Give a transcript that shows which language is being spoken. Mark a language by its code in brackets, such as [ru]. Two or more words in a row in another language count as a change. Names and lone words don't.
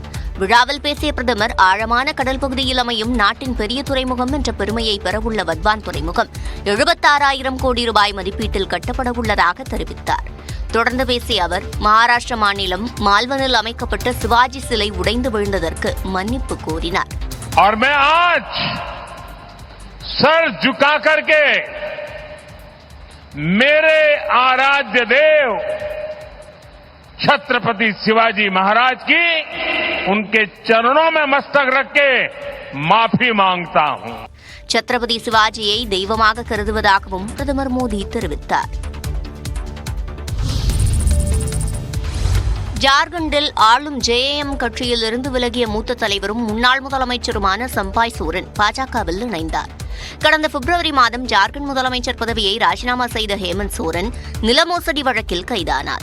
[ta] விழாவில் பேசிய பிரதமர் ஆழமான கடல் பகுதியில் அமையும் நாட்டின் பெரிய துறைமுகம் என்ற பெருமையை பெறவுள்ள வத்வான் துறைமுகம் 76,000 கோடி ரூபாய் மதிப்பீட்டில் கட்டப்பட உள்ளதாக தெரிவித்தார். தொடர்ந்து பேசிய அவர் மகாராஷ்டிர மாநிலம் மால்வனில் அமைக்கப்பட்ட சிவாஜி சிலை உடைந்து விழுந்ததற்கு மன்னிப்பு கோரினார். [hi] और मैं आज सर झुका करके मेरे आराध्य देव छत्रपति शिवाजी महाराज की उनके चरणों में मस्तक रख के माफी मांगता हूं. [ta] छत्रपति சிவாஜியை தெய்வமாக கருதுவதாகவும் பிரதமர் மோடி தெரிவித்தார். ஜார்க்கண்டில் ஆளும் JAM கட்சியில் இருந்து விலகிய மூத்த தலைவரும் முன்னாள் முதலமைச்சருமான சம்பாய் சோரன் பாஜகவில் இணைந்தார். கடந்த பிப்ரவரி மாதம் ஜார்க்கண்ட் முதலமைச்சர் பதவியை ராஜினாமா செய்த ஹேமந்த் சோரன் நில மோசடி வழக்கில் கைதானார்.